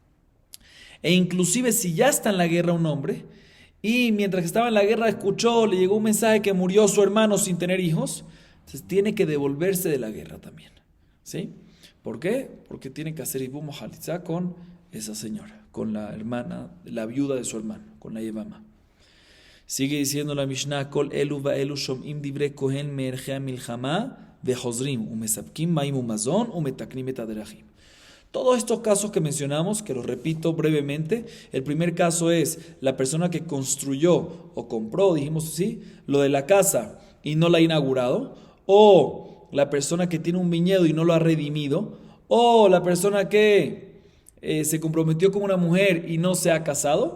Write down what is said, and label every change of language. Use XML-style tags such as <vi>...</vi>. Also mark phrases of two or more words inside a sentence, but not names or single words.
<es>E inclusive si ya está en la guerra un hombre y mientras estaba en la guerra le llegó un mensaje que murió su hermano sin tener hijos, entonces tiene que devolverse de la guerra también, ¿sí? ¿Por qué? Porque tiene que hacer</es> <he>ייבום חליצה</he> <es>con esa señora, con la hermana, la viuda de su hermano, con la yevama. Sigue diciendo la Mishnah,</es> <he>כל אלו ואלו שומעים דברי כהן ממערכי מלחמה וחוזרים ומספקים מים ומזון ומתקנים את הדרכים.</he> <es>Todos estos casos que mencionamos, que los repito brevemente, el primer caso es la persona que construyó o compró, dijimos así, lo de la casa y no la ha inaugurado, o la persona que tiene un viñedo y no lo ha redimido, o la persona que se comprometió con una mujer y no se ha casado.</es>